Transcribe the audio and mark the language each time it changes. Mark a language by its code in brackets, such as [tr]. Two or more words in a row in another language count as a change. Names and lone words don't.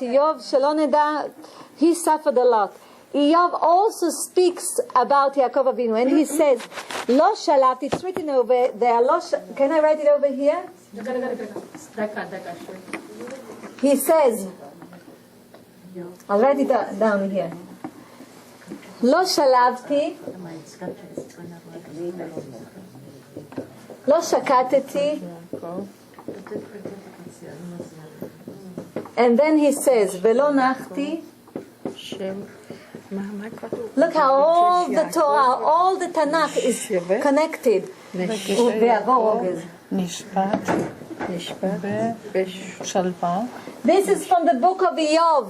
[en] Iyov, Shaloneda, he suffered a lot. Iyov also speaks about Yaakov Avinu, and he says, [he] לא שלט, [en] it's written over there. Can I write it over here? He says, I'll write it down here. [he] לא שלוותי, לא שקטתי, [en] and then he says, [he] ולא נחתי. [en] Look how all the Torah, all the Tanakh is connected. This is from the book of Iyov.